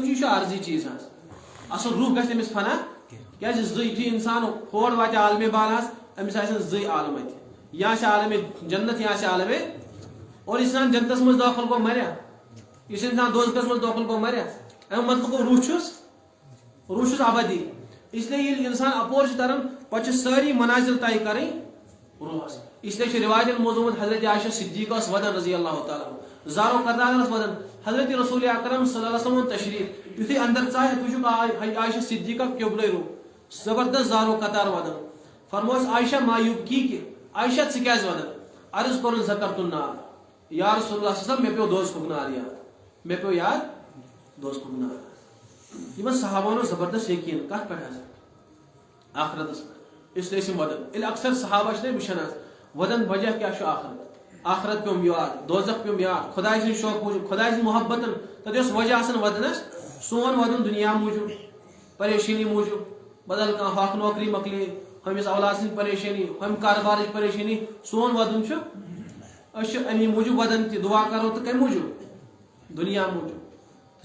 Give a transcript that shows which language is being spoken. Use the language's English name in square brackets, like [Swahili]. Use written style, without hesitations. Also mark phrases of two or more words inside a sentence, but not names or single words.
[Kashmiri] چھُ یہِ چھُ عارضی چیٖز حظ اصل روح گژھِ أمِس فنا کیازِ زٕ یُتھُے انسان ہور واتہِ عالمِ بالہس أمِس آسن زٕے عالم اتہِ یا آسہِ عالمِ جنت یا آسہِ عالمِ اور یُس انسان جنتس منٛز دٲخل گوٚو مریا یُس انسان دوزخس منٛز دٲخل گوٚو مریا امیُک مطلب گوٚو روح چھُس ابدی [Urdu] اس لیے [Kashmiri] ییٚلہِ انسان اپور چھُ تران پتہٕ چھِ سٲری منازل طے کرٕنۍ روحس [Urdu] اس لیے [Kashmiri] چھُ روایتن منٛز آمُت حضرت عائشہ صدیقہ ٲس ودان [Arabic] رضی اللہ تعالیٰ [Kashmiri] زارو کردار ٲس ودان حضرت رسول اکرم [Arabic] صلی اللہ علیہ وسلم [Kashmiri] تشریف یُتھُے اندر ژایہِ وٕچھُکھ عائشہ صدیقہ قبلے روح زبردست زارو قطار ودان فرموس عائشہ مایوب کی کہ عائشہ ژٕ کیازِ ودان عرض کوٚرُن [Arabic] ذکرت النار یا رسول اللہ صلی اللہ علیہ وسلم [Kashmiri] مےٚ پیٚو دوزخُک نار یاد مےٚ پیٚو یاد دوزخُک نار یِمن صحابن اوس زبردست یقیٖن کتھ پٮ۪ٹھ حظ آخرتس پٮ۪ٹھ [Urdu] اس لیے [Kashmiri] ٲسۍ یِم ودان ییٚلہِ اکثر صحابہ چھِ وٕچھان حظ ودان وجہ کیاہ چھُ آخرت پیوٚم یاد دوزخ پیوٚم یاد خۄداے سٕنٛدِ شوق موٗجوٗب خۄداے سٕنٛدِ محبتن تتہِ اوس وجہ آسان ودنس سون ودُن دُنیا موٗجوٗب پریشٲنی موٗجوٗب بدل کانٛہہ ہۄکھ نوکری مۄکلے ہُمِس اولاد سٕنٛز پریشٲنی ہُمہِ کاربارٕچ پریشٲنی سون ودُن چھُ أسۍ چھِ امی موٗجوٗب ودان تہِ دعا کرو تہٕ کمہِ موٗجوٗب دُنیا موٗجوٗب